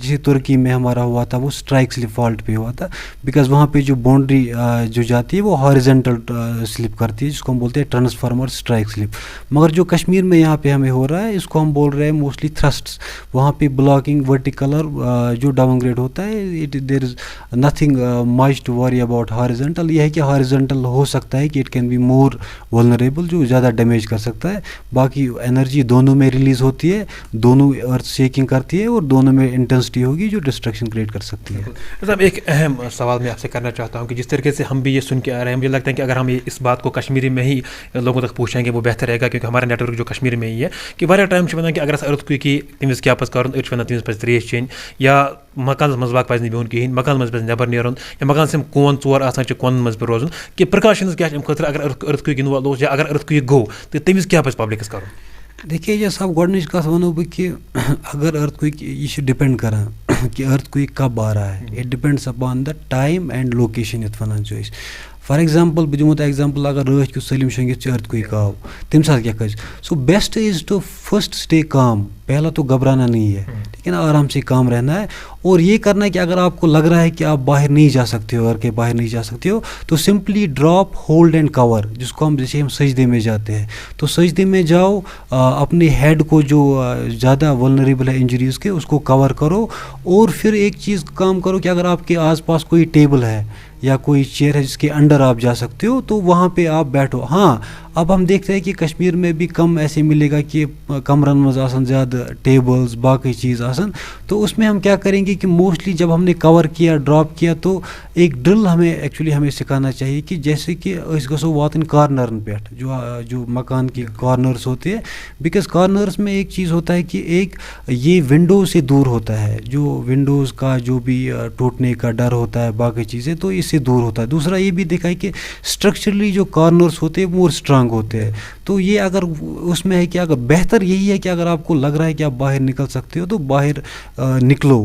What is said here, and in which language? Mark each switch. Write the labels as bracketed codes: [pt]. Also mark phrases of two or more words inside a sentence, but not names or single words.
[ur] جیسے ترکی میں ہمارا ہوا تھا وہ [en] strike slip fault [ur] پہ ہوا تھا, بیکاز وہاں پہ جو باؤنڈری جو جاتی ہے وہ [en] horizontal slip [ur] کرتی ہے, جس کو ہم بولتے ہیں [en] transformer strike slip. [ur] مگر جو کشمیر میں یہاں پہ ہمیں ہو رہا ہے اس کو ہم بول رہے ہیں [en] mostly thrusts, [ur] وہاں پہ [en] blocking vertical [ur] جو [en] down grade [ur] ہوتا ہے, [en] there is nothing much to worry about horizontal. [ur] یہ ہے کہ ہاریزنٹل ہو سکتا ہے کہ [en] it can be more vulnerable, [ur] جو زیادہ ڈیمیج کر سکتا ہے. باقی انرجی دونوں میں ریلیز ہوتی ہے, دونوں [en] earth shaking [ur] کرتی ہے, اور دونوں میں انٹینسٹی ہوگی جو [en] destruction create [ur] کر سکتی ہے. صاحب ایک اہم سوال میں آپ سے کرنا چاہتا ہوں کہ جس طریقے سے ہم بھی یہ سن کے آ رہے ہیں, مجھے لگتا ہے کہ اگر ہم اس بات کو کشمیری میں ہی لوگوں تک پوچھیں گے وہ بہتر رہے گا, کیونکہ ہمارا نیٹ ورک جو کشمیر میں ہی ہے [ks] کہ واریاہ ٹائم ونان کہ اگر [en] earth quake [ks] تمس کیا پز کرن, أڑۍ چھِ ونان تمس پز تریش چیٚنۍ, یا مکانس مز واق پز نہٕ بِہُن کِہیٖنۍ, مکان مز پز نٮ۪بر نیرُن, یا مکانس یِم کون ژور آسان چھِ کونن مز پہ روزُن, کہ پرکاشنز کیا چھِ اَمہِ خٲطرٕ اگر [en] earth quake [ks] یِنہٕ وول اوس یا اگر [en] earth quake [ks] گوٚو تہٕ تٔمِس کیٛاہ پزِ پبلکس کرُن؟ [ur] دیکھیے جی صاحب [ks] گۄڈنِچ کَتھ وَنو بہٕ کہِ اگر [en] earth quake [ks] یہ چھِ ڈِپٮ۪نٛڈ کران کہ [en] earth quake [ur] کب آ رہا ہے, [en] it depends upon the time and location [ks] یَتھ وَنان چھِ أسۍ. [en] for example [ks] بہٕ دِمو تۄہہِ ایگزامپل, اگر رٲچھ کیُتھ سٲلِم شۄنٛگِتھ چھِ [en] earth quake [ks] آو تَمہِ ساتہٕ کیٛاہ کَرِ, [en] so best is to first stay calm, [ur] پہلا تو گھبرانا نہیں ہے, ٹھیک ہے نا, آرام سے کام رہنا ہے, اور یہ کرنا ہے کہ اگر آپ کو لگ رہا ہے کہ آپ باہر نہیں جا سکتے ہو, گھر کے باہر نہیں جا سکتے ہو, تو سمپلی [en] drop hold and cover, [ur] جس کو ہم جیسے ہم سجدے میں جاتے ہیں, تو سجدے میں جاؤ, اپنے ہیڈ کو جو زیادہ ولنریبل ہے انجریز کے اس کو کور کرو, اور پھر ایک چیز کام کرو کہ اگر آپ کے آس پاس کوئی ٹیبل ہے یا کوئی چیئر ہے جس کے انڈر آپ جا سکتے ہو تو وہاں پہ آپ بیٹھو. ہاں اب ہم دیکھتے ہیں کہ کشمیر میں بھی کم ایسے ملے گا کہ [ks] کمرن مز آسن زیادہ ٹیبلز باقی چیز آسن, [ur] تو اس میں ہم کیا کریں گے کہ موسٹلی جب ہم نے کور کیا ڈراپ کیا تو ایک ڈرل ہمیں ایکچولی ہمیں سکھانا چاہیے کہ جیسے کہ [ks] أسۍ گژھو واتٕنۍ کارنرن پٮ۪ٹھ, [ur] جو مکان کے کارنرس ہوتے ہیں, بیکاز کارنرس میں ایک چیز ہوتا ہے کہ ایک یہ ونڈو سے دور ہوتا ہے, جو ونڈوز کا جو بھی ٹوٹنے کا ڈر ہوتا ہے باقی چیزیں, تو اس سے دور ہوتا ہے. دوسرا یہ بھی دیکھا ہے کہ اسٹرکچرلی جو کارنرس ہوتے ہیں وہ اسٹرانگ ہوتے ہیں, تو یہ اگر اس میں ہے کہ اگر بہتر یہی ہے کہ اگر آپ کو لگ رہا ہے کہ آپ باہر نکل سکتے ہو تو باہر نکلو.